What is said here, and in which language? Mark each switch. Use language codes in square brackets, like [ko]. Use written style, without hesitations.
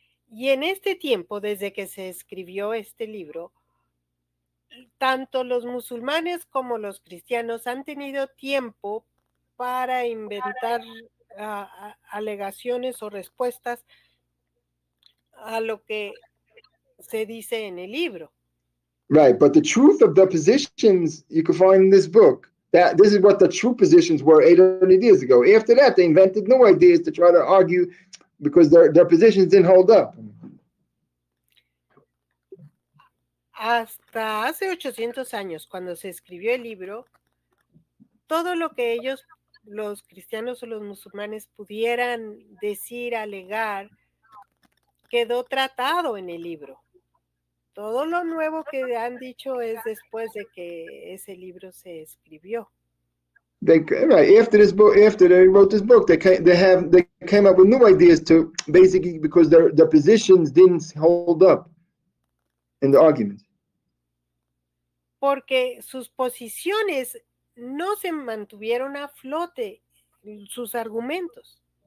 [es] y en este tiempo, desde que se escribió este libro, tanto los musulmanes como los cristianos han tenido tiempo para inventar alegaciones o respuestas a lo que se dice en el libro. [en] Right, but the truth of the positions you can find in this book. That this is what the true positions were 800 years ago. After that, they invented new ideas to try to argue because their positions didn't hold up. [es] Hasta hace 800 años, cuando se escribió el libro, todo lo que ellos, los cristianos o los musulmanes, pudieran decir, alegar, quedó tratado en el libro. Todo lo nuevo que han dicho es después de que ese libro se escribió. [en] After they wrote this book, they came up with new ideas to basically because their positions didn't hold up in the argument. [es] Porque sus posiciones no se mantuvieron a flote, sus argumentos.